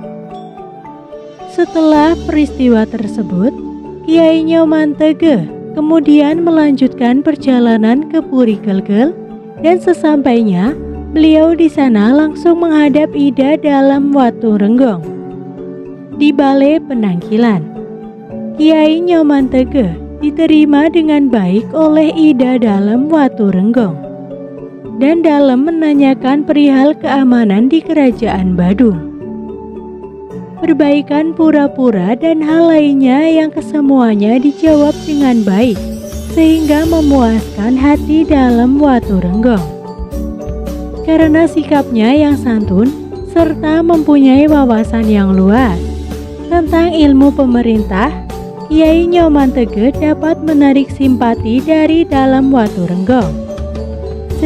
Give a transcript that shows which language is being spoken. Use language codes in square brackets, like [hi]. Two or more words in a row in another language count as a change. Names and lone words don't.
[id] Setelah peristiwa tersebut, Kiai Nyoman Tegeh kemudian melanjutkan perjalanan ke Puri Gelgel dan sesampainya beliau di sana langsung menghadap Ida dalam Watu Renggong di Balai Penangkilan. Kiai Nyoman Tegeh diterima dengan baik oleh Ida dalam Watu Renggong dan dalam menanyakan perihal keamanan di kerajaan Badung, perbaikan pura-pura dan hal lainnya yang kesemuanya dijawab dengan baik sehingga memuaskan hati dalam Watu Renggong. Karena sikapnya yang santun serta mempunyai wawasan yang luas tentang ilmu pemerintah, Kiai Nyoman Tegeh dapat menarik simpati dari dalam Watu Renggong.